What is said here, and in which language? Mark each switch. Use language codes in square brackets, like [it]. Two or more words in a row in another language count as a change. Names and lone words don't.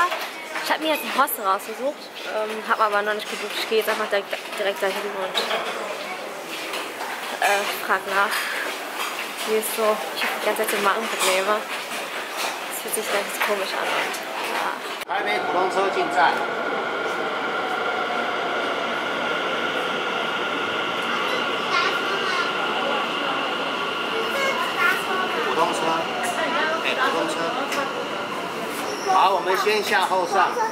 [de] Ich habe mir jetzt ein Hostel rausgesucht, habe aber noch nicht gebucht. Ich gehe jetzt einfach direkt dahin und frage nach. Wie ist so? Ich habe die ganze Zeit so Magenprobleme. Das fühlt sich ganz komisch an und ja. [zh] Taipei 普通车进站。普通车，普通车。好，我们先下后上。